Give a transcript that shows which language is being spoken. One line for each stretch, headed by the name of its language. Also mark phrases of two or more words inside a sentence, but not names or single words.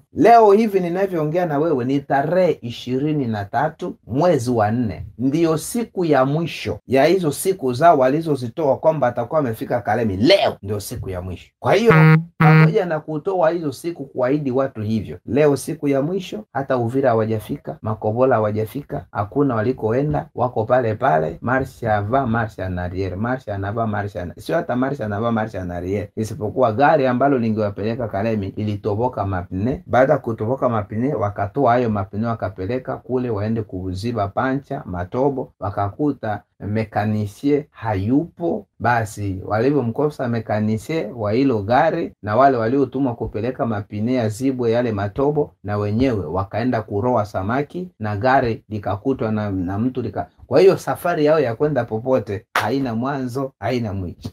Swahili: Leo hivi ninavyoongea na wewe ni tarehe 23 mwezi wa 4, ndiyo siku ya mwisho ya hizo siku zao walizozitoa kwamba atakuwa amefika Kalemi. Leo ndio siku ya mwisho. Kwa hiyo pamoja na kutoa hizo siku kuahidi watu hivyo, leo siku ya mwisho, hata Uvira hawajafika, Makobola hawajafika, hakuna walikoenda, wako pale pale.
French: Marche avant, marche en arrière, marche en avant, marche en...
Swahili: sio hata
French: marche en avant, marche en arrière.
Swahili: Isipokuwa gari ambalo lingewapeleka Kalemi ilitoboka mapine. Baada ya kutoboka mapine, wakatoa hayo mapine wakapeleka kule waende kuziba pancha matobo, wakakuta mekanisie hayupo. Basi walivyomkosa mekanisie wa hilo gari na wale waliotumwa kupeleka mapine ya zibwe yale matobo, na wenyewe wakaenda kuroa samaki, na gari likakutwa na mtu Kwa hiyo safari yao ya kwenda popote haina mwanzo, haina mwisho.